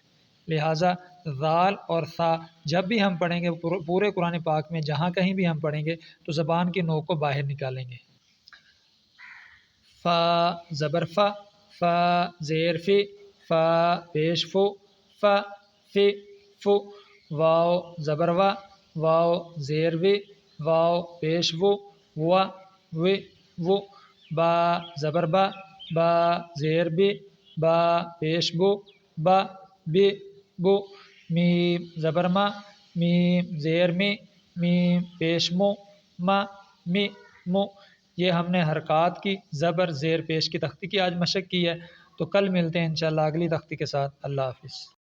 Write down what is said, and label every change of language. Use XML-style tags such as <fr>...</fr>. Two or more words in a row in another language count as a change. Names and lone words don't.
<ur>لہٰذا ذال اور ثا جب بھی ہم پڑھیں گے پورے قرآن پاک میں جہاں کہیں بھی ہم پڑھیں گے تو زبان کی نوک کو باہر نکالیں گے. فا زبر فا، فا زیر فی، فا پیش فو، فا فی فو. واو زبر وا، واو زیر وی، واو پیش وو، وا وی وو. با زبر با، با زیر بی، با پیش بو، با بی بو. میم زبر ما، میم زیر می، میم پیش مو، ما می مو. یہ ہم نے حرکات کی زبر زیر پیش کی تختی کی آج مشق کی ہے. تو کل ملتے ہیں انشاءاللہ اگلی تختی کے ساتھ. اللہ حافظ.</ur>